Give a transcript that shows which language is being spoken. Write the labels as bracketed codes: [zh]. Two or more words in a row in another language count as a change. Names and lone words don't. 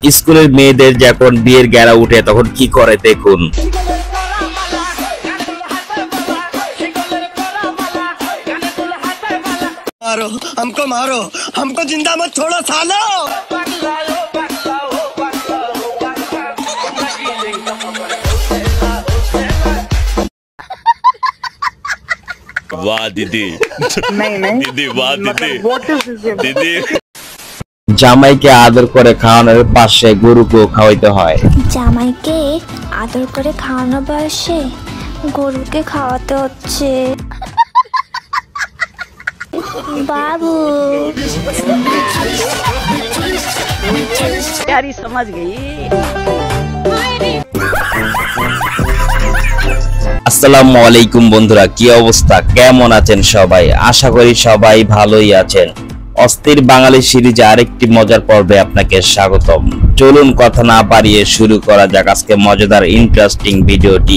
[bn] স্কুলের মেয়েদের যখন বিয়ের গেরা উঠে তখন কি করে দেখুন। [hi] मारो हमको जिंदा मत छोड़ो सालो। वाह दीदी, नहीं दीदी वाह दीदी, दीदी [bn] জামাইকে আদর করে খাওয়ানোর পাশে গরুকেও খাওয়াইতে হয়। জামাইকে আদর করে খাওয়ানোর বয়সে গরুকে খাওয়াতে হচ্ছে। [hi] बाबू यारी समझ गई। [ar] السلام عليكم [bn] বন্ধুরা, কি অবস্থা, কেমন আছেন সবাই? আশা করি সবাই ভালোই আছেন। অস্থির বাঙালি সিরিজে আরেকটি মজার পর্বে আপনাকে স্বাগতম। চলুন কথা না বাড়িয়ে শুরু করা যাক আজকে মজাদার ইন্টারেস্টিং ভিডিওটি।